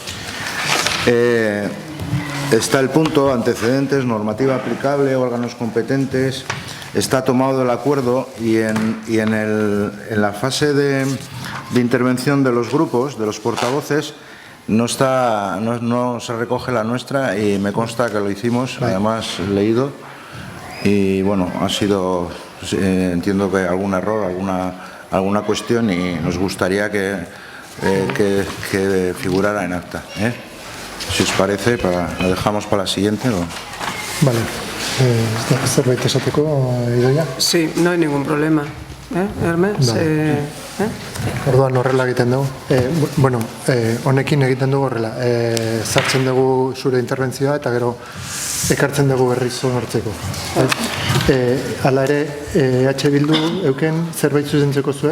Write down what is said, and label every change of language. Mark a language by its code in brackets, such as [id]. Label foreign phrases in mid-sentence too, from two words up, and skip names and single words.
[es] está el punto antecedentes, normativa aplicable, órganos competentes, está tomado el acuerdo y en la fase de intervención de los grupos, de los portavoces, no se recoge la nuestra y me consta que lo hicimos, además leído, y bueno, ha sido... entiendo que algún error, alguna cuestión y nos gustaría que figurara en acta. Si os parece, lo dejamos para la siguiente. ¿O? Vale. [eu] ¿Zerbait esateko, Idoia? [es] Sí, no hay ningún problema. Hermes? [eu] Orduan horrela egiten dugu. Bueno, honekin egiten dugu horrela. Zartzen dugu zure interbentzioa eta gero ekartzen dugu berriz onartzeko. Hala ere, EH Bildu euken zerbait zuzentzeko zuek?